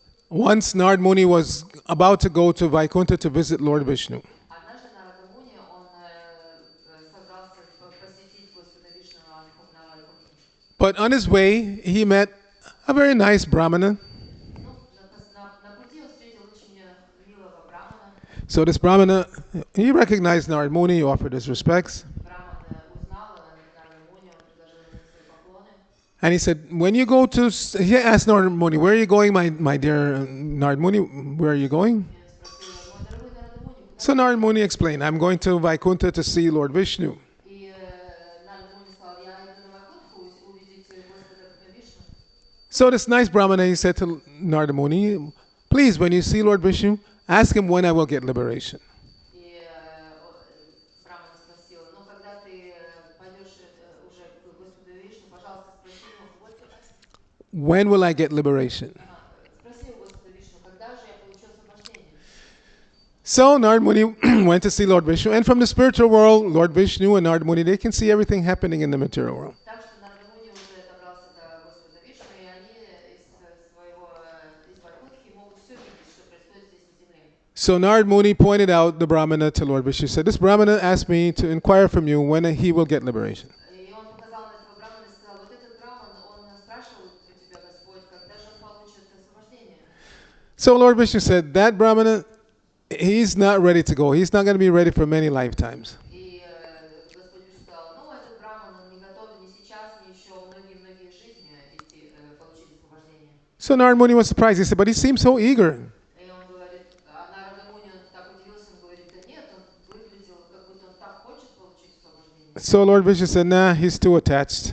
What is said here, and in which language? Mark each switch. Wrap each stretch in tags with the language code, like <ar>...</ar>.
<en>Once Nard Muni was about to go to Vaikuntha to visit Lord Vishnu.</en> <ru>Однажды Нарада Муни, он собрался посетить Господа Вишну на Вайкунтхе.</ru> <en>But on his way, he met a very nice Brahmana.</en> <ru>Ну, на пути он встретил очень милого брамана.</ru> <en>So this Brahmana, he recognized Nard Muni, he offered his respects.</en> <ru>Браман узнал Нарада Муни, он предложил ему свои поклоны.</ru> <en>And he said, when you go to, he asked Nard Muni, where are you going, my dear Nard Muni, where are you going?</en> <ru>И он спросил, мой дорогой Нарада Муни, куда?</ru> <en>So Nard Muni explained, I'm going to Vaikuntha to see Lord Vishnu.</en> <ru>И Нарада Муни сказал, я иду на Вайкунтху увидеть Господа Вишну.</ru> <en>So this nice Brahmana, he said to Narada Muni, please, when you see Lord Vishnu, ask him when I will get liberation.</en> <ru>И Браман спросил, ну когда ты пойдешь уже к Господу Вишну, пожалуйста, спроси его,</ru> <en>When will I get liberation?</en> <ru>спроси у Господа Вишну, когда же я получу освобождение?</ru> <en>So Narad Muni went to see Lord Vishnu, and from the spiritual world, Lord Vishnu and Narad Muni, they can see everything happening in the material world.</en> <ru>Так что Нарада Муни уже добрался до Господа Вишну, и они из Вайкунтхи могут все видеть, что происходит здесь на земле.</ru> <en>So Narad Muni pointed out the Brahmana to Lord Vishnu. He said, this Brahmana asked me to inquire from you when he will get liberation.</en> <ru>И он показал на этого Брамана и сказал, вот этот Браман, он спрашивал у тебя, Господь, когда же он получит освобождение?</ru> <en>So Lord Vishnu said, that Brahmana, he's not ready to go. He's not going to be ready for many lifetimes.</en> <ru>И Господь Вишну сказал, ну, этот Браман, он не готов ни сейчас, ни еще многие-многие жизни идти, получить освобождение.</ru> <en>So Narad Muni was surprised. He said, but he seems so eager.</en> <ru>И он говорит, а Нарада Муни, он так удивился, он говорит, да нет, он выглядел, как будто он так хочет получить освобождение.</ru> <en>So Lord Vishnu said, nah, he's too attached.</en>